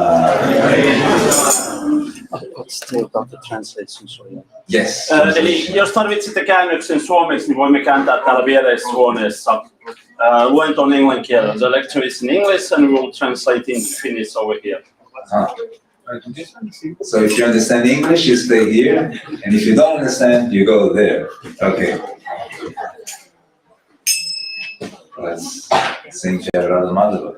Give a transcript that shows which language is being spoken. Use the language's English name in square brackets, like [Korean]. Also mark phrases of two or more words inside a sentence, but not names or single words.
[English] Still got the translation, sorry. Yes. [Finnish] Eli jos tarvitsette käännöksen suomeksi, niin voimme kääntää täällä viereisessä huoneessa. Luento on englannin kielellä. [English] The lecture is in English and we will translate in Finnish over here. So if you understand English, you stay here, and if you don't understand, you go there. Okay. Let's sing Jai Radha Madhava.